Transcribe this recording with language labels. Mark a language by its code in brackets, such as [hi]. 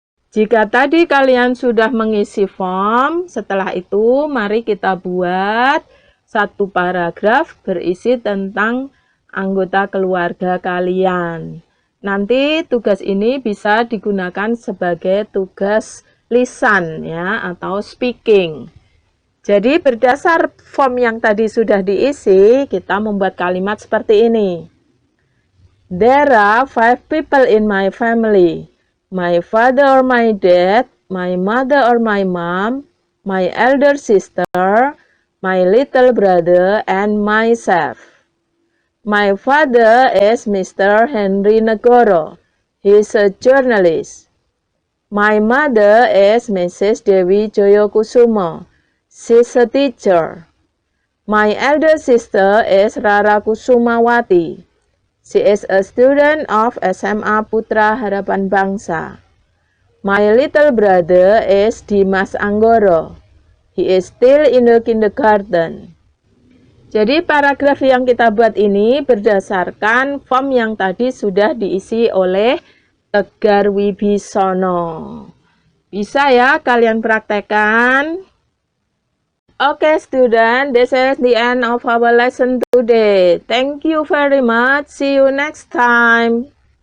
[id] Jika tadi kalian sudah mengisi form, setelah itu mari kita buat satu paragraf berisi tentang anggota keluarga kalian. Nanti tugas ini bisa digunakan sebagai tugas lisan ya atau speaking. Jadi berdasar form yang tadi sudah diisi, kita membuat kalimat seperti ini. [en] There are 5 people in my family. My father or my dad, my mother or my mom, my elder sister, my little brother, and myself. My father is Mr. Henry Negoro. He is a journalist. My mother is Mrs. Dewi Joyokusumo. She is a teacher. My elder sister is Rara Kusumawati. She is a student of SMA Putra Harapan Bangsa. My little brother is Dimas Anggoro. He is still in the kindergarten. [id] Jadi paragraf yang kita buat ini berdasarkan form yang tadi sudah diisi oleh Tegar Wibisono. Bisa ya kalian praktekkan? [en] Okay, student, this is the end of our lesson today. Thank you very much. See you next time.